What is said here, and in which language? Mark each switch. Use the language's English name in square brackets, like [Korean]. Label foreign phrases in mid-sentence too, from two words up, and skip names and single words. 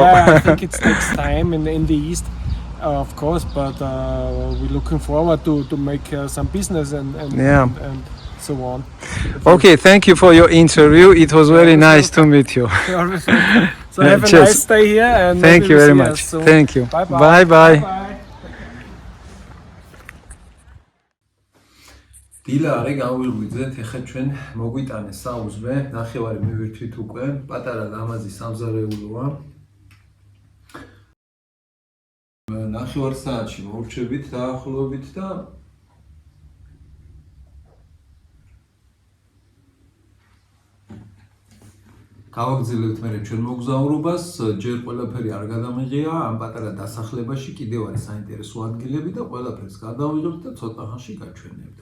[English] I think it takes time in the east, of course, but we're looking forward to make some business and so on. Okay, thank you for your interview. It was very nice to meet you. So have a nice day here, and thank you very much. Thank you. Bye bye. [Georgian] დილა არის გავიღვიძეთ, ეხლა ჩვენ მოგვიტანეს საუზმე, ნახევარი მივირთვით უკვე, პატარა ლამაზი სამზარეულოა. ნახევარ საათში მოვრჩებით დაახლოებით და გავაგრძელებთ მე ჩვენ მოგზაურობას, ჯერ ყველაფერი არ გადამიღია, ამ პატარა დასახლებაში კიდევ არის საინტერესო ადგილები და ყველაფერს გადავიღებთ და ცოტა ხანში გაჩვენებთ.